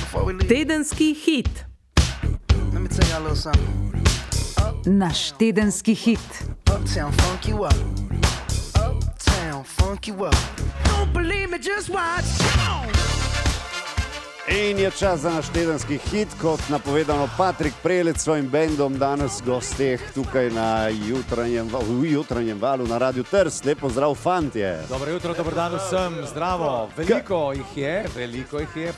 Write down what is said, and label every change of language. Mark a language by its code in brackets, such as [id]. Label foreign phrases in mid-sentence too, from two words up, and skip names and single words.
[sl] Tedenski hit. Naš tedenski hit. [en] Uptown funk you up. Uptown funk you up. Don't believe me, just watch. [sl] In je čas za naš tedenski hit, kot napovedano, Patrik Prelec s svojim bendom danes gosteh tukaj na jutranjem valu na Radiu Trst. Lepo zdrav, fantje. Dobro jutro, dober dan vsem, zdravo. Veliko jih je.